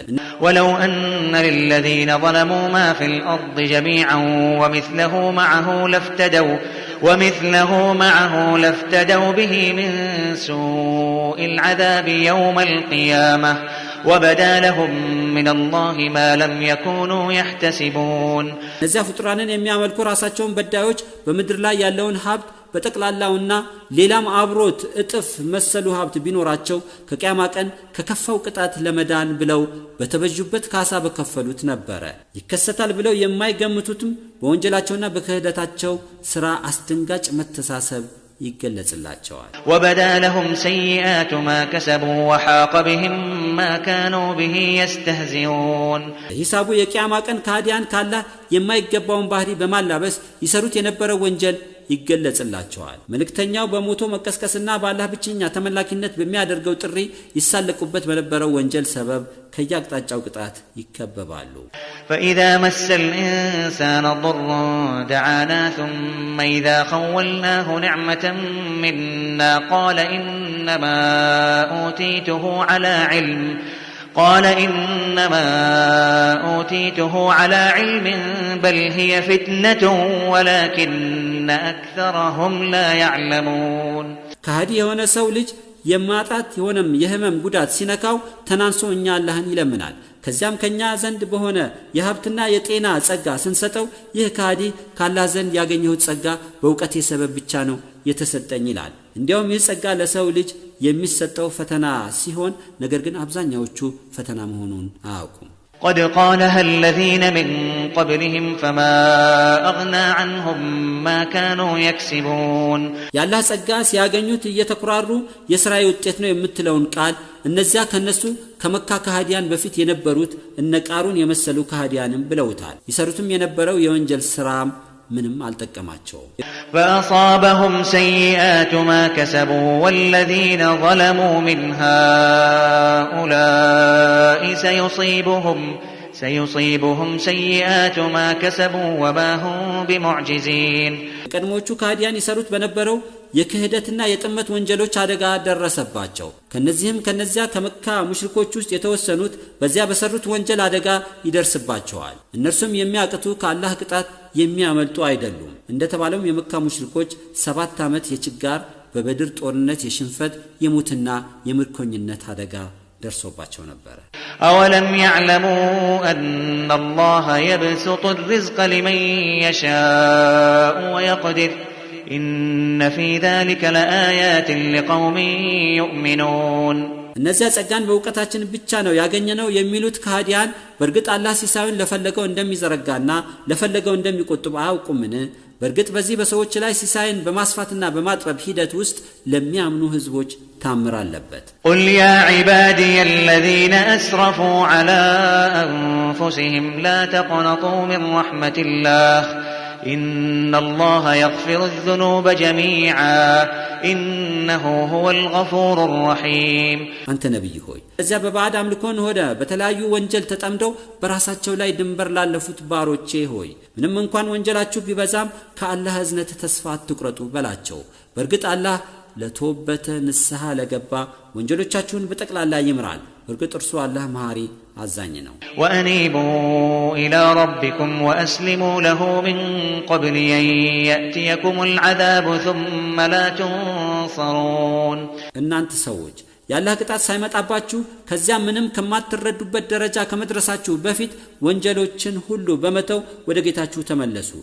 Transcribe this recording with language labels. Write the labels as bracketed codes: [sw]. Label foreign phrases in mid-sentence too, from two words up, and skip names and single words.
[ar] ولو أن للذين ظلموا ما في الأرض جميعا ومثله معه لافتدوا به من سوء العذاب يوم القيامة وبدا لهم من الله ما لم يكونوا يحتسبون [am] እነዚያ ፍጡራንን የሚያመልኩ ራሳቸውን በዳዮች በምድር ላይ ያለውን ሀብት በጠቅላላውና ሌላም አብሮት እጥፍ መሰሉ ሀብት ቢኖራቸው ከቂያማ ቀን ከከፋው ቅጣት ለመዳን ብለው በተበጁበት ካሳ በከፈሉት ነበር። ይከሰታል ብለው የማይገምቱትም በወንጀላቸውና በክህደታቸው ሥራ አስደንጋጭ መተሳሰብ ይገለጽላቸዋል። [ar] وبدا لهم سيئات ما كسبوا وحاق بهم ما كانوا به يستهزئون [am] ሂሳቡ የቂያማ ቀን ካዲያን ካላህ የማይገባውን ባህሪ በማላበስ ይሰሩት የነበረው ወንጀል ይገለጽላቸዋል። መልእክተኛው በሞቶ መቀስቀስና በአላህ ብቸኛ ተመላኪነት በሚያደርገው ጥሪ ይሳለቁበት በነበረው ወንጀል ሰበብ ከያቅጣጫው ቅጣት ይከበባሉ። [ar] فإذا مس الإنسان ضر دعانا ثم إذا خولناه نعمة منا قال إنما أوتيته على علم بل هي فتنة ولكن أكثرهم لا يعلمون [am] ከሃዲ የሆነ ሰው ልጅ የማጣት የሆነም የህመም ጉዳት ሲነካው ተናንሶ እኛ አላህን ይለምናል። ከዚያም ከኛ ዘንድ በሆነ የሀብትና የጤና ጸጋ ስንሰጠው ይህ ከሃዲ ካላህ ዘንድ ያገኘው ጸጋ በእውቀት ሰበብ ብቻ ነው የተሰጠኝ ይላል። እንዲያውም ይህ ጸጋ ለሰው ልጅ የሚሰጠው ፈተና ሲሆን ነገር ግን አብዛኛዎቹ ፈተና መሆኑን አያውቁም። [ar] قد قالها الذين من قبلهم فما أغنى عنهم ما كانوا يكسبون [am] ያላህ ጸጋ ሲያገኙት እየተኩራሩ የሥራዬ ውጤት ነው የምትለውን ቃል እነዚያ ከነሱ ከመካ ከሃዲያን በፊት የነበሩት እነ ቃሩን የመሰሉ ከሃዲያንም ብለውታል። ይሰሩትም የነበረው የወንጀል ሥራም ምንም አልጠቀማቸውም። [ar] فأصابهم سيئات ما كسبوا والذين ظلموا من هؤلاء سيصيبهم سيئات ما كسبوا وما هم بمعجزين [am] ቀድሞቹ ከሃዲያን ይሰሩት በነበረው የክህደትና የጥመት ወንጀሎች አደጋ ደረሰባቸው። ከነዚያ ከመካ ሙሽሪኮች ውስጥ የተወሰኑት በዚያ በሰሩት ወንጀል አደጋ ይደርስባቸዋል። እነርሱም የሚያቅቱ ከአላህ ቅጣት የሚያመልጡ አይደሉም። እንደተባለው የመካ ሙሽሪኮች 7 ዓመት የችጋር በበድር ጦርነት የሽንፈት የሞትና የምርኮኝነት አደጋ ደርሶባቸው ነበር። [ar] أولم يعلموا أن الله يبسط الرزق لمن يشاء ويقدر إن في ذلك لآيات لقوم يؤمنون [am] እነዚያ ጸጋን በእውቀታችን ብቻ ነው ያገኘነው የሚሉት ከሃዲያን በእርግጥ አላህ ሲሳዩን ለፈለገው እንደሚዘረጋና ለፈለገው እንደሚቆጥብ አያውቁምን? በእርግጥ በዚህ በሰዎች ላይ ሲሳይን በማስፋትና በማጥበብ ሂደት ውስጥ ለሚያምኑ ህዝቦች ታምር አለበት። [ar] قل يا عبادي الذين أسرفوا على أنفسهم لا تقنطوا من رحمة الله إن الله يغفر الذنوب جميعا إنه هو الغفور الرحيم [am] አንተ ነብይ ሆይ እዚያ በባዕድ አምልኮን ሆደ በተለያዩ ወንጀል ተጠምደው በራሳቸው ላይ ድንበር ላለፉት ባሮቼ ሆይ ምንም እንኳን ወንጀላችሁ ቢበዛም ከአላህ እዝነት ተስፋ አትቁረጡ በላቸው። በእርግጥ አላህ ለተወበተ ንስሐ ለገባ ወንጀሎቻችሁን በጠቅላላ ይምራል። በእርግጥ እርሱ አላህ መሐሪ አዛኝ ነው። [ar] وأنيبوا إلى ربكم وأسلموا له من قبل أن يأتيكم العذاب ثم لا تنصرون [am] እናንተ ሰዎች ያላህ ቅጣት ሳይመጣባችሁ ከዚያ ምንም ከማትረዱበት ደረጃ ከመድረሳችሁ በፊት ወንጀሎችን ሁሉ በመተው ወደ ጌታችሁ ተመለሱ።